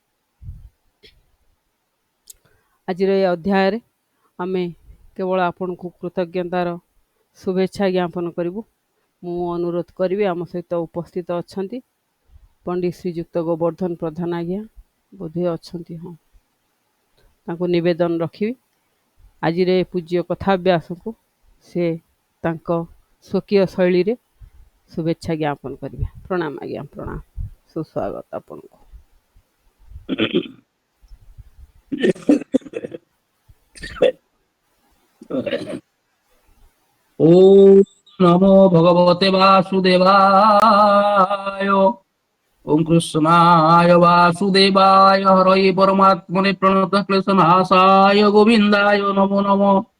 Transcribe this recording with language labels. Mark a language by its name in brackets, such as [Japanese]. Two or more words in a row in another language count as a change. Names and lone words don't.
[Odia] ଆଜିର ଏ ଅଧ୍ୟାୟରେ ଆମେ କେବଳ ଆପଣଙ୍କୁ କୃତଜ୍ଞତାର ଶୁଭେଚ୍ଛା ଜ୍ଞାପନ କରିବୁ। ମୁଁ ଅନୁରୋଧ କରିବି, ଆମ ସହିତ ଉପସ୍ଥିତ ଅଛନ୍ତି ପଣ୍ଡିତ ଶ୍ରୀଯୁକ୍ତ ଗୋବର୍ଦ୍ଧନ ପ୍ରଧାନ ଆଜ୍ଞା, ବୋଧେ ଅଛନ୍ତି, ହଁ, ତାଙ୍କୁ ନିବେଦନ ରଖିବି ଆଜିର ଏ ପୂଜ୍ୟ କଥାଭ୍ୟାସକୁ ସେ ତାଙ୍କ [Hindi] स्वकीय शैली रे शुभेच्छा ज्ञापन करेंगे। प्रणाम आज्ञा, प्रणाम, सुस्वागत आपको। [Sanskrit] ओम नमो भगवते वासुदेवाय। ओम कृष्णाय वासुदेवाय हरये परमात्मने प्रणत क्लेशनाशाय गोविन्दाय नमो नमः।